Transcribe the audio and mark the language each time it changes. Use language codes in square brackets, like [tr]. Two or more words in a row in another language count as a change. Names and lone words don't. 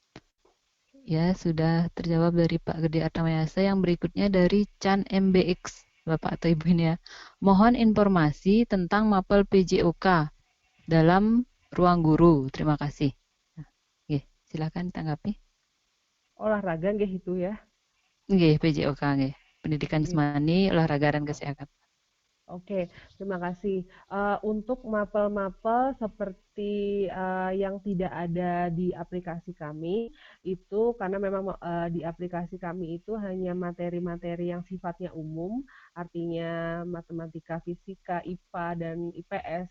[id] Ya, sudah terjawab dari Pak Gede Artamayasa. Yang berikutnya dari Chan MBX. Bapak atau Ibu ini ya. Mohon informasi tentang mapel PJOK dalam ruang guru. Terima kasih. Nah, nggih, silakan tanggapi. Olahraga nggih itu ya. Nggih, PJOK nggih. Pendidikan Nggih. Jasmani, Olahraga dan Kesehatan. Oke, terima kasih. Untuk mapel-mapel seperti yang tidak ada di aplikasi kami, itu karena memang di aplikasi kami itu hanya materi-materi yang sifatnya umum, artinya matematika, fisika, IPA, dan IPS.